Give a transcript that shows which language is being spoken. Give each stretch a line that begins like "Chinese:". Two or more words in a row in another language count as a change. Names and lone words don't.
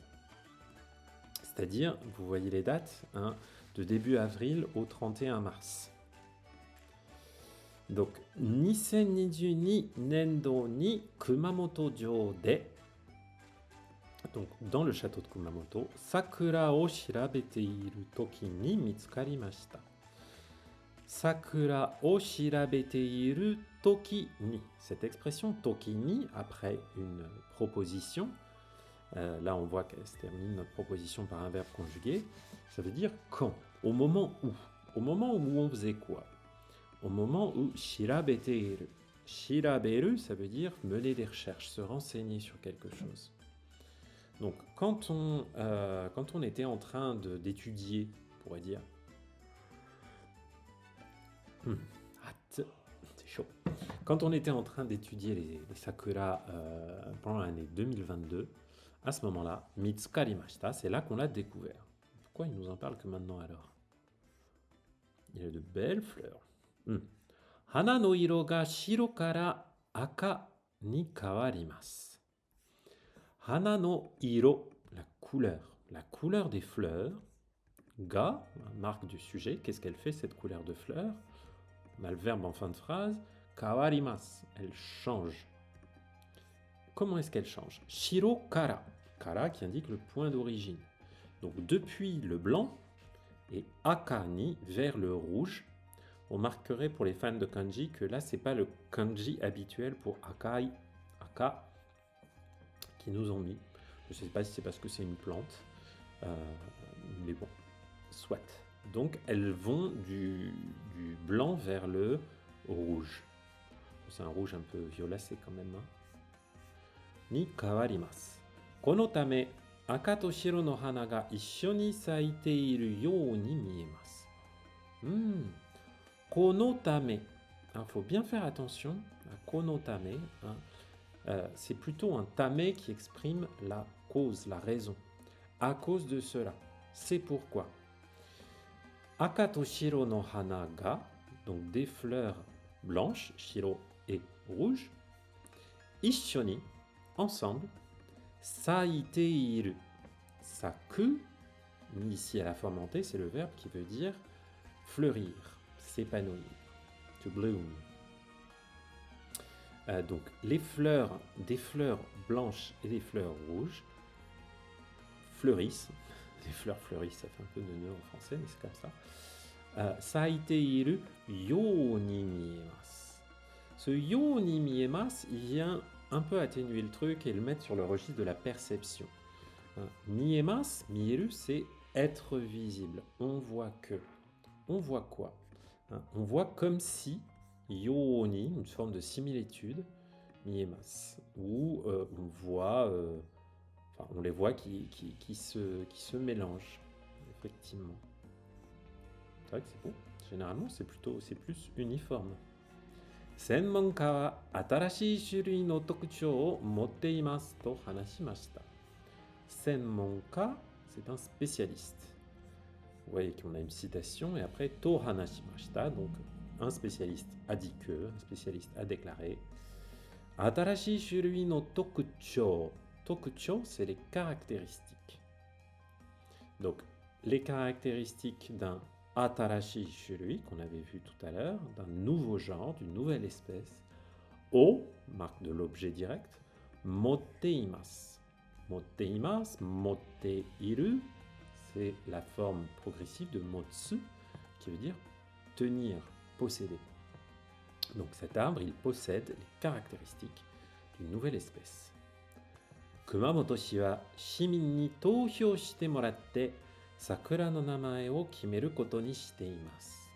French: C'est-à-dire, vous voyez les dates, hein, de début avril au 31 mars.
Japanese: Donc, 2022年度に熊本城で,
French: donc dans le château de Kumamoto,
Japanese: 桜を調べているときに見つかりました. 桜を調べているときに.
French: Cette expression
Japanese: ときに,
French: après une proposition, là on voit qu'elle se termine notre proposition par un verbe conjugué, ça veut dire quand, au moment où. Au moment où on faisait quoi? Au moment où
Japanese: 調べている.
French: Shiraberu, ça veut dire mener des recherches, se renseigner sur quelque chose. Donc quand on était en train d'étudier, on pourrait dire, c'est chaud. Quand on était en train d'étudier les sakura pendant l'année 2022, à ce moment-là, mitsukarimashita, c'est là qu'on l'a découvert. Pourquoi il nous en parle que maintenant alors? Il y a de belles fleurs.
Japanese: 花の色が白から赤に変わります. 花の色,
French: la couleur des fleurs. Ga, marque du sujet, qu'est-ce qu'elle fait cette couleur de fleurs? On a le verbe en fin de phrase. Kawarimasu, elle change. Comment est-ce qu'elle change?
Japanese: 白から.
French: kara qui indique le point d'origine. Donc depuis le blanc et
Japanese: 赤に
French: vers le rouge. On marquerait pour les fans de kanji que là, c'est pas le kanji habituel pour
Japanese: 赤い、赤,
French: qui nous ont mis. Je ne sais pas si c'est parce que c'est une plante, mais bon, soit. Donc elles vont du blanc vers le rouge. C'est un rouge un peu violacé quand même. Hein.
Japanese: に変わります. このため、赤と白の花が一緒に咲いているように見えます. このため.
French: Il faut bien faire attention à
Japanese: このため.
French: Hein. C'est plutôt un tame qui exprime la cause, la raison. À cause de cela. C'est pourquoi.
Japanese: 赤と白の花が,
French: donc des fleurs blanches, shiro et rouge, ishoni, ensemble,
Japanese: 咲いている,
French: saku, ici à la forme montée, c'est le verbe qui veut dire fleurir, s'épanouir,
English: to bloom.
French: Donc les fleurs, des fleurs blanches et des fleurs rouges fleurissent. Les fleurs fleurissent, ça fait un peu de nœud en français, mais c'est comme ça.
Japanese: 咲いているように見えます. Ce ように見えます,
French: il vient un peu atténuer le truc et le mettre sur le registre de la perception.
Japanese: 見えます、見える,
French: c'est être visible. On voit que. On voit quoi? On voit comme si
Japanese: ように,
French: une forme de similitude, miemasu, où on voit. On les voit qui se mélangent, effectivement. C'est vrai que c'est beau. Généralement, c'est plus uniforme.
Japanese: 専門家は新しい種類の特徴を持っていますと話しました.
French: Senmonka, c'est un spécialiste. Vous voyez qu'on a une citation et après
Japanese: と話しました,
French: donc un spécialiste a dit que, un spécialiste a déclaré.
Japanese: 新しい種類の特徴.
French: Tokuchou, c'est les caractéristiques. Donc, les caractéristiques d'un
Japanese: 新しい種類,
French: qu'on avait vu tout à l'heure, d'un nouveau genre, d'une nouvelle espèce. O, marque de l'objet direct.
Japanese: 持っています. 持っています、持っている,
French: c'est la forme progressive de motsu, qui veut dire tenir, posséder. Donc, cet arbre, il possède les caractéristiques d'une nouvelle espèce.
Japanese: 熊本市は市民に投票してもらって桜の名前を決めることにしています.